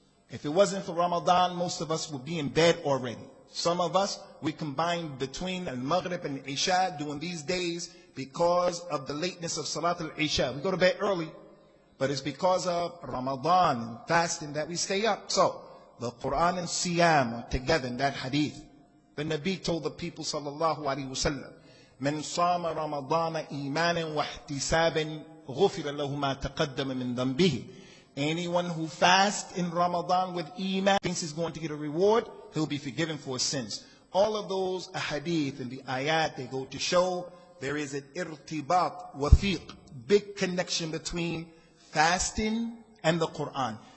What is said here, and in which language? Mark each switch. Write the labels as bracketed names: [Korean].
[English] If it wasn't for Ramadan, most of us would be in bed already. Some of us, we combine between Al-Maghrib and Isha during these days because of the lateness of Salat al-Isha. We go to bed early, but it's because of Ramadan and fasting that we stay up. So, the Quran and Siyam are together in that hadith. The Nabi told the people, sallallahu alayhi wa sallam, [Arabic] من صام رمضان إيمانا واحتسابا غفر له ما تقدم من ذنبه. [English] Anyone who fasts in Ramadan with Iman thinks he's going to get a reward, he'll be forgiven for his sins. All of those hadith and the ayat, they go to show there is an irtibat, wathiq, big connection between fasting and the Quran.